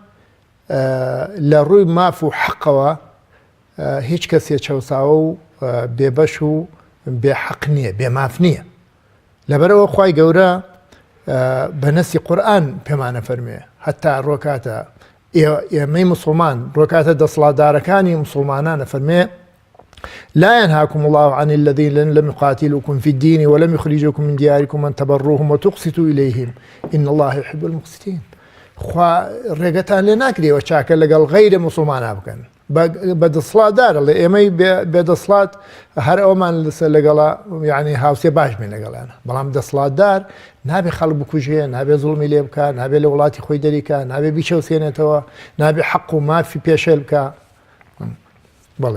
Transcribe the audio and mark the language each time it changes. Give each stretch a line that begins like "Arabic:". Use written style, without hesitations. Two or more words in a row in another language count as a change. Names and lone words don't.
Central Kurdish: لە ڕووی ماف و حەقەوە هیچ کەسێ چەوساوە و بێبەش و بێحەق نییە بێماف نییە لەبەرەوە خوای گەورە بە نەسی قورئان پێمانە فەرمێ هەتا ڕۆکاتە ئێمەی موسڵمان ڕۆکاتە دەسڵاتدارەکانی موسڵمانانە فەرمێ
Arabic: لا ينهاكم الله عن الذين لم يقاتلوكم في الدين ولم يخرجوكم من دياركم أن تبروهم وتقسطوا إليهم إن الله يحب المقسطين
Central Kurdish: خوا ڕێگەتان لێ ناکرێەوە چاکە لەگەڵ غەیرە موسڵمانە بکەن بە دەسڵاتدارە لە ئێمەی بێدەسڵات هەر ئەومان لەگەڵا یعنی هاوسێ باش بین لەگەڵانە بەڵام دەسڵاتدار نابێ خەڵک بکوژێ نابێ زوڵمی لێ بکە نابێ لە وڵاتی خۆی دەریکە نابێ بیچەوسێنێتەوە نابێ حەق و مافی پێشێل بکە بەڵێ